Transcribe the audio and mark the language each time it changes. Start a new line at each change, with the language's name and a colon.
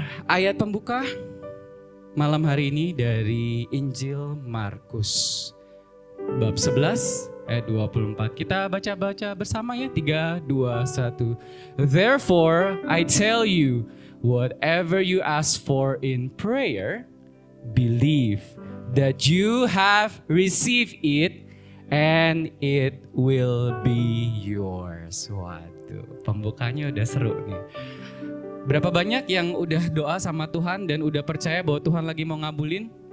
Indonesian: Ayat pembuka malam hari ini dari Injil Markus bab 11 ayat 24. Kita baca-baca bersama ya. 3, 2, 1.
English: Therefore, I tell you, whatever you ask for in prayer, believe that you have received it and it will be yours.
Indonesian: Waduh, pembukanya udah seru nih. Berapa banyak yang udah doa sama Tuhan dan udah percaya bahwa Tuhan lagi mau ngabulin?